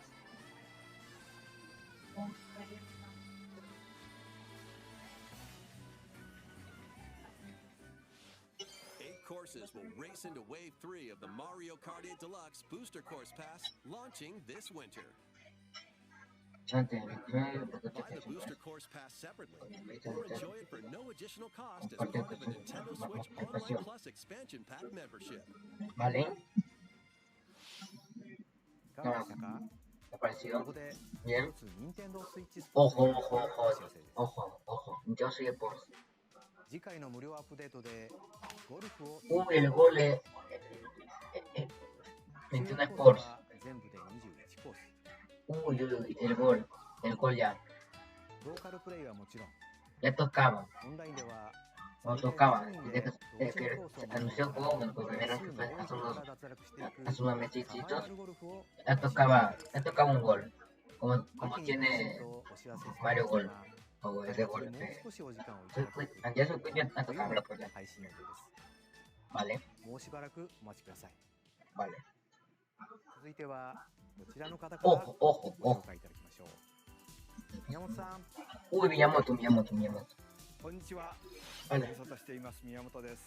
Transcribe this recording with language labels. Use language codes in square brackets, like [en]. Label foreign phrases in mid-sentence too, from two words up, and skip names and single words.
[en] 8 courses will race into Wave 3 of the Mario Kart 8 Deluxe Booster Course Pass launching this winter. Buy the Booster Course Pass separately, or enjoy it for no additional cost as part of a Nintendo Switch Online Plus Expansion Pack membership. [es] ¿Vale? [ja] いかがでしたか？ [es] ¿Te pareció? [ja] ここで [es] Bien. [ja] 一つ任天堂スイッチスポーツのお知らせです。 [es] Ojo. Yo soy el boss. [ja] 次回の無料アップデートでゴルフを [es] El gol es 21 Sports. [ja] は全部で21コース。 [es] El gol ya. [ja] ローカルプレイはもちろん、 [es] Ya tocaba. [ja] オンラインでは [es] No tocaba. Desde que se anunció el juego, bueno, pues primero que fue hace unos mesecitos, ya tocaba un gol. Como tiene Mario Gol. O ese gol. Ya se ya tocaba la polla. [ja] 配信予定です。 [es] Vale. [ja] もうしばらくお待ちください。 [es] Vale. [ja] 続いてはこちらの方からご [es] Ojo. [ja] 紹介いただきましょう。宮本さん、 [es] Uy, Miyamoto. [ja] こんにちは。ご [es] Vale. [ja] 無沙汰しています宮本です。